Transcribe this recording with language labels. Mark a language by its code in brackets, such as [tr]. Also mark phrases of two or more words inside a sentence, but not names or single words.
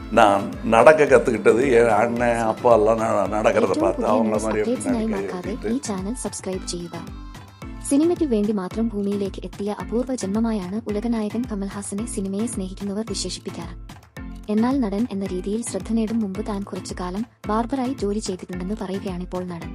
[ta] நான் நடக்க கற்றுக்கிட்டது என் அண்ணன் அப்பா எல்லாம் நடக்கிறத பார்த்து அவங்கள மாதிரி [ml] ഈ ചാനൽ സബ്സ്ക്രൈബ് ചെയ്യുക. സിനിമയ്ക്ക് വേണ്ടി മാത്രം ഭൂമിയിലേക്ക് എത്തിയ അപൂർവ ജന്മമായാണ് ഉലകനായകൻ കമൽഹാസനെ സിനിമയെ സ്നേഹിക്കുന്നവർ വിശേഷിപ്പിക്കാറ്. എന്നാൽ നടൻ എന്ന രീതിയിൽ ശ്രദ്ധ നേടും മുമ്പ് താൻ കുറച്ചു കാലം ബാർബറായി ജോലി ചെയ്തിട്ടുണ്ടെന്ന് പറയുകയാണിപ്പോൾ നടൻ.